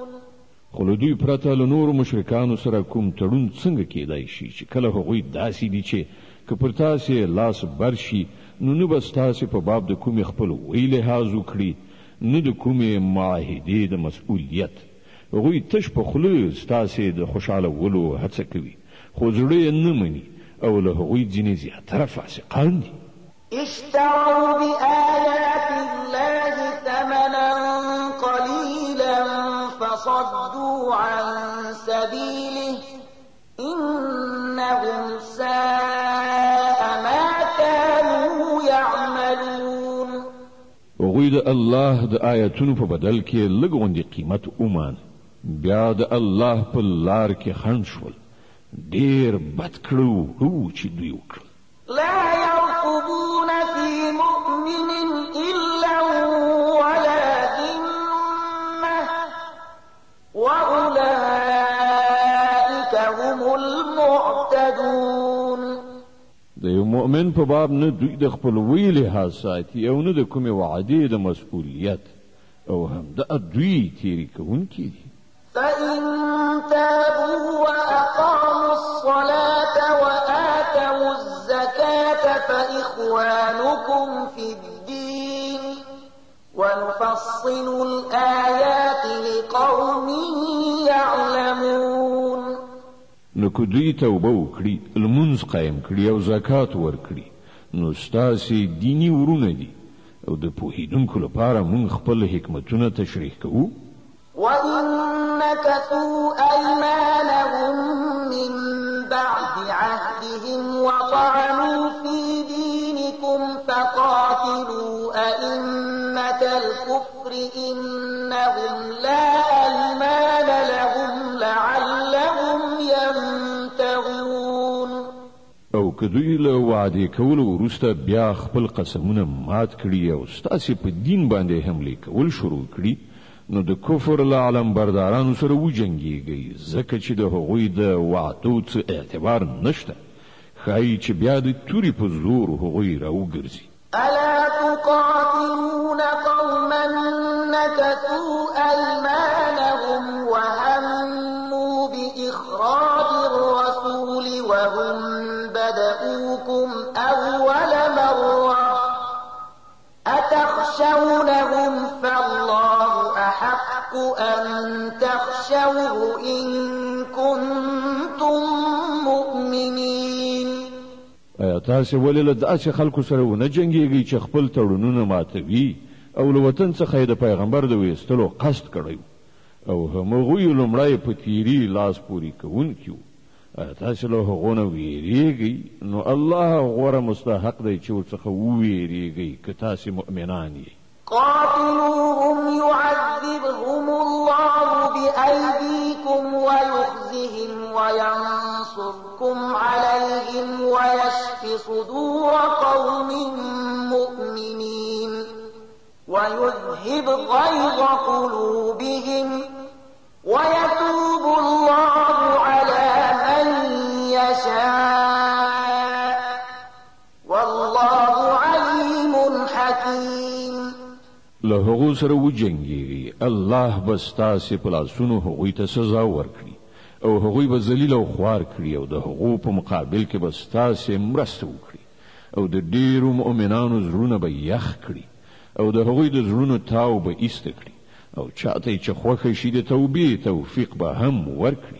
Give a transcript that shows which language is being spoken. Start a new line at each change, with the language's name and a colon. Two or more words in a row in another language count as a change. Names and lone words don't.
Pashto: خو له دوی پرته له نورو مشرکانو سره کوم تړون څنګه کېدای شي چې کله هغوی داسې دي چې که پر تاسې لاس بر شي نو نه به ستاسې په باب د کومې خپل وی لحاظ وکړي نه د کومې معاهدې د مسؤلیت. هغوی تش په خوله ستاسې د خوشحالولو هڅه کوي خو زړه یې نه مني او له هغوی ځینې زیاتره فاسقان دي.
Arabic: اشتروا بآيات الله ثمنا قليلا فصدوا عن سبيله إنهم ساء ما كانوا يعملون.
Pashto: هغوی د الله د آیتونو په بدل کې لږ غوندې قیمت ومان بیا د الله په لار کې خنډ شول ډېر بد کړو چې دوی وکړل.
Arabic: لا يرقبون في مؤمن إلا ولا ذمة وأولئك هم المعتدون.
Pashto: د یو مؤمن په باب نه دوی د خپلوۍ لحاظ ساتي او نه د کومې وعدې د مسؤلیت او همدا دوی تېري کوونکي دي.
Arabic: فإن تابوا وأقاموا الصلاة وآتوا الزكاة فإخوانكم في الدين ونفصل الآيات لقوم يعلمون.
Pashto: نو که دوی توبه وکړي لمونځ قایم کړي او زکات ورکړي نو ستاسې دیني ورونه دي او د پوهېدونکو لپاره موږ خپل حکمتونه تشریح کوو.
Arabic: وإن نكثوا أيمانهم من بعد عهدهم وطعنوا في دينكم فقاتلوا أئمة الكفر إنهم لا أيمان لهم لعلهم ينتهون.
Pashto: او که دوی له وعدې کولو وروسته بیا خپل قسمونه مات کړي او ستاسې په دین باندې حملې کول شروع کړي نو د کفر له علمبردارانو سره وجنګیږئ ځکه چې د هغوی د وعدو څه اعتبار نشته ښایي چې بیا د تورې په زور هغوی راوګرځي
Arabic: ألا تقاتلون قوما نكثوا أيمانهم وهموا بإخراج الرسول وهم بدؤوكم أول مرة أتخشونهم فالله أحق أن تخشوه إن كنتم مؤمنين.
Pashto: ایا تاسو ولې له داسې خلکو سره ونه جنګیږئ چې خپل تړونونه ماتوي او له وطن څخه د پیغمبر د ویستلو قصد کړی او همغوی لومړی په تیری لاس پورې کوونکي وو ایا تاسو له هغو نه ویریږئ نو الله غوره مستحق دی چې ورڅخه وویریږئ که تاسې مؤمنان یې.
Arabic: قاتلوهم يعذبهم الله بأيديكم ويخزهم وينصركم عليهم ويشف صدور قوم مؤمنين ويذهب غيظ قلوبهم ويتوب الله على من يشاء والله عليم حكيم.
Pashto: له هغو سره وجنګیږئ الله به ستاسې په لاسونو هغوی ته سزا ورکړي او هغوی به ذلیل او خوار کړي او د هغو په مقابل کې به ستاسې مرسته وکړي او د ډیرو مؤمنانو زړونه به یخ کړي او د هغوی د زړونو تاو به ایسته کړي او چاته چې خوښه شي د توبې توفیق به هم ورکړي.